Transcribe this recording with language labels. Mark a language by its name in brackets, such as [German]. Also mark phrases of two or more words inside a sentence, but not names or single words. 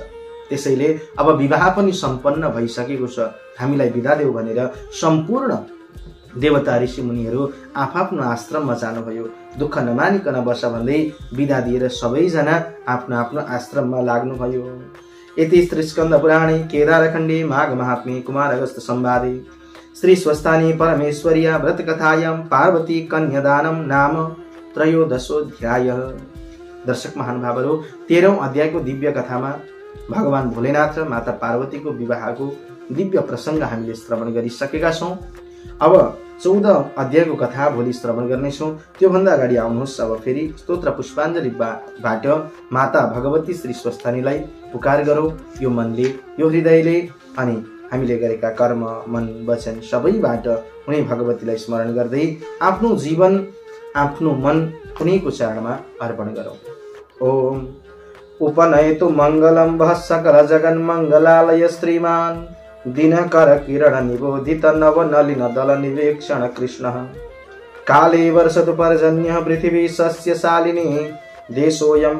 [Nepali] त्यसैले अब विवाह पनि सम्पन्न भइसकेको छ, हामीलाई बिदा देऊ भनेर सम्पूर्ण देवता ऋषि मुनिहरू आफआफ्नो आश्रममा जानुभयो। दुःख नमानिकन बस भन्दै बिदा दिएर सबैजना आफ्नो आफ्नो आश्रममा लाग्नुभयो। [Sanskrit] यति श्री स्कन्द पुराणे केदारखण्डे माघ महात्म्ये कुमार अगस्त संवादे श्री स्वस्थानी परमेश्वर्या व्रत कथायां पार्वती कन्यादानम नाम त्रयोदशोऽध्याय। [Nepali] दर्शक महानुभावहरू, 13औं अध्यायको दिव्य कथामा भगवान भोलेनाथ र माता पार्वतीको विवाहको दिव्य प्रसंग हामीले श्रवण गरिसकेका छौं। अब 14औं अध्यायको कथा भोलि श्रवण गर्नेछौं। त्यो भन्दा अगाडि आउनुहोस् अब फेरि स्तोत्र पुष्पाञ्जलिबाट माता भगवती श्री स्वस्थानीलाई पुकार गरौं, यो मनले, यो हृदयले, अनि हामीले गरेका कर्म, मन, वचन सबैबाट उनी भगवतीलाई स्मरण गर्दै आफ्नो जीवन, आफ्नो मन उनीको चरणमा अर्पण गरौं। [Sanskrit] ओम उपनयतु मंगलम वः सकल जगन् मंगलालय श्रीमान दिनकर किरण निबोधित नव नलिन दल निवेक्षण कृष्ण काले वर्षतु पर्जन्यः पृथिवी सस्यशालिनी देशोऽयं